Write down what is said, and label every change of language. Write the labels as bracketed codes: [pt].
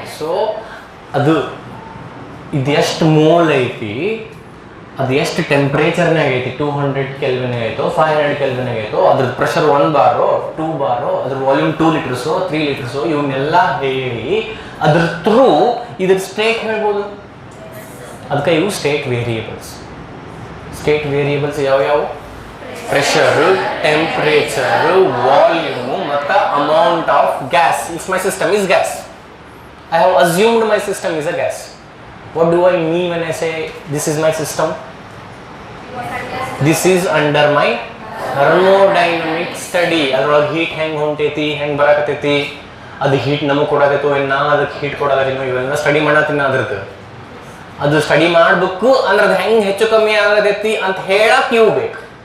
[kn] So ಅದು ಇದು ಎಷ್ಟು ಮೋಲ್ ಐತಿ, ಅದು ಎಷ್ಟು ಟೆಂಪ್ರೇಚರ್ನಾಗ ಐತಿ, 200 ಕೆಲ್ವಿನ್ ಆಯಿತು, 500 ಕೆಲ್ವಿನ್ ಆಯಿತು, ಅದ್ರದ್ದು ಪ್ರೆಷರ್ 1 ಬಾರೋ 2 ಬಾರೋ, ಅದ್ರ ವಾಲ್ಯೂಮ್ 2 ಲೀಟರ್ಸು 3 ಲೀಟರ್ಸು ಇವನ್ನೆಲ್ಲ ಹೇಳಿ ಅದ್ರ ಥ್ರೂ ಇದ್ರ ಸ್ಟೇಟ್ ಹೇಳ್ಬೋದು. ಅದಕ್ಕೆ ಇವು ಸ್ಟೇಟ್ ವೇರಿಯೇಬಲ್ಸ್. ಸ್ಟೇಟ್ ವೇರಿಯೇಬಲ್ಸ್ ಯಾವ್ಯಾವು? ಪ್ರೆಷರು, ಟೆಂಪ್ರೇಚರು, ವಾಲ್ಯೂಮು ಮತ್ತು amount of gas. [en] If my system is gas, I have assumed my system is a gas. What do I mean when I say this is my system? This is under my thermodynamic study. [kn] ಅದ್ರೊಳಗೆ heat ಹೆಂಗೆ ಹೊಂಟೈತಿ, ಹೆಂಗೆ ಬರಾಕತೈತಿ, ಅದು heat ನಮಗೆ ಕೊಡಾಕೈತೋ ಏನು ನಾ ಅದಕ್ಕೆ heat ಕೊಡಾಕತ್ತೀನೋ ಇವೆಲ್ಲ study ಮಾಡತ್ತೀನಿ. ಅದ್ರದ್ದು ಅದು ಸ್ಟಡಿ ಮಾಡಬೇಕು ಅಂದ್ರೆ ಅದು ಹೆಂಗೆ ಹೆಚ್ಚು ಕಮ್ಮಿ ಆಗತೈತಿ ಅಂತ ಹೇಳಕ್ಕೆ ಇವು ಬೇಕು.